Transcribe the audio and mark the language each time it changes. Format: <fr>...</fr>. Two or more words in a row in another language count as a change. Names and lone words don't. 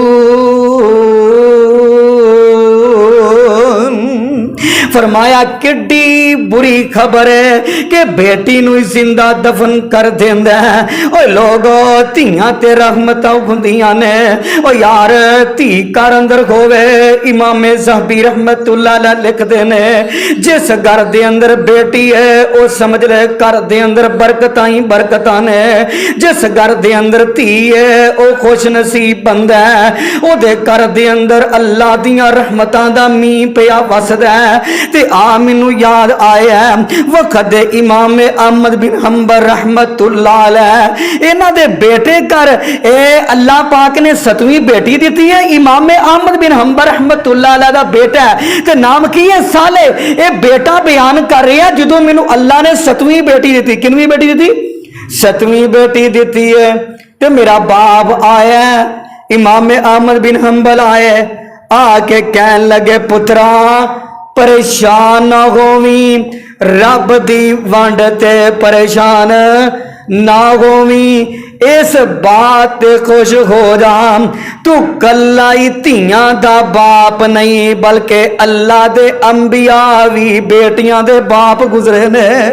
<pa>فرمایا کڈی بری خبر ہے کہ بیٹی نوں زندہ دفن کر دیندا ہے. او لوکو دھیاں تے رحمتاں ہوندیاں نے. او یار دھی گھر اندر ہووے امام ذہبی</pa> <ar>رحمة الله عليه</ar> <pa>لکھدے نے جس گھر دے اندر بیٹی ہے او سمجھ لے گھر دے اندر برکتاں ہی برکتاں نے. جس گھر دے اندر دھی ہے او خوش نصیب بندہ ہے اودے گھر دے اندر اللہ دیاں رحمتاں دا مینہ پیا وسدا ہے. تے آ مینوں یاد آیا وقت امام احمد بن حنبل</pa> <ar>رحمة الله عليه</ar> <pa>انہاں دے بیٹے گھر اللہ پاک نے 7ویں بیٹی دی ہے. امام احمد بن حنبل</pa> <ar>رحمة الله عليه</ar> <pa>دا بیٹا ہے تے نام کی ہے صالح. یہ بیٹا بیان کر رہا ہے جدوں مینوں اللہ نے 7ویں بیٹی دی کتنی بیٹی دی? 7ویں بیٹی دی ہے. تے میرا باپ آیا امام احمد بن حنبل آئے آ کے کہن لگے پترا پریشان نا ہوویں رب دی ونڈ تے پریشان نا ہوویں اس بات تے خوش ہو جا توں کلا ہی دھیاں دا باپ نہیں بلکہ اللہ دے انبیاء وی بیٹیاں دے باپ گزرے نے.</pa>